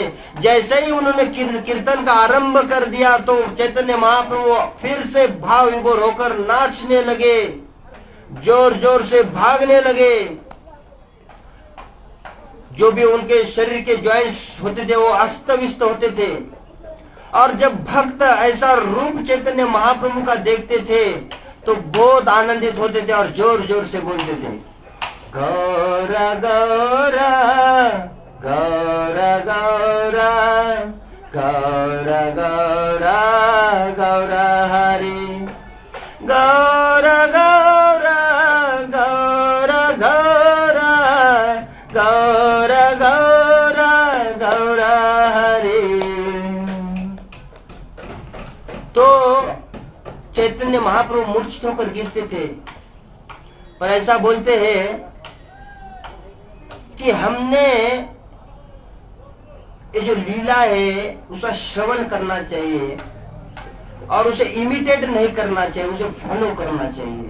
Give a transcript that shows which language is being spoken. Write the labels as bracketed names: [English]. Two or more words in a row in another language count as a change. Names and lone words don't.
[Hindi] जैसे ही उन्होंने कीर्तन का आरंभ कर दिया तो चैतन्य महाप्रभु फिर से भाव विभोर होकर नाचने लगे, जोर जोर से भागने लगे। जो भी उनके शरीर के जॉइंट्स होते थे वो अस्त व्यस्त होते थे। और जब भक्त ऐसा रूप चैतन्य महाप्रभु का देखते थे तो बहुत आनंदित होते थे और जोर जोर से बोलते थे, गौरा गौरा गौरा गौरा गौरा गौरा गौरा हरि, गौरा गौरा गौरा गौरा गौरा गौरा गौरा हरि। तो चैतन्य महाप्रभु मूर्छित होकर गिरते थे, पर ऐसा बोलते हैं कि हमने ये जो लीला है उसका श्रवण करना चाहिए और उसे इमिटेट नहीं करना चाहिए, उसे फॉलो करना चाहिए।